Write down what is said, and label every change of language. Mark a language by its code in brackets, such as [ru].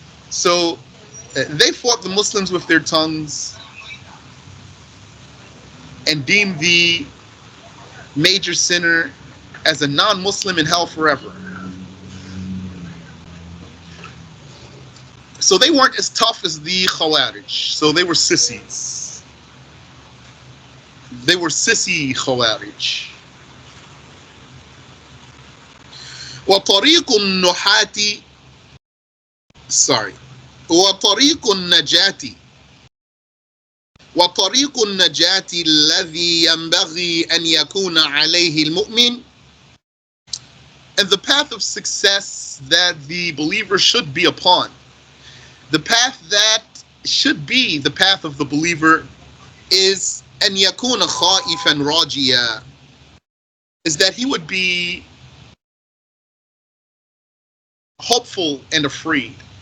[en] So they fought the Muslims with their tongues and deemed the major sinner as a non-Muslim in hell forever. So they weren't as tough as the Khawarij. So they were sissies. They were sissy Khawarij. [ar] وطريق النحاة وطريق النجاة وطريق النجاة الذي ينبغي أن يكون عليه المؤمن. [en] And the path of success that the believer should be upon, the path that should be the path of the believer, is [ar] أن يكون خائفا راجيا, [en] is that he would be hopeful and afraid.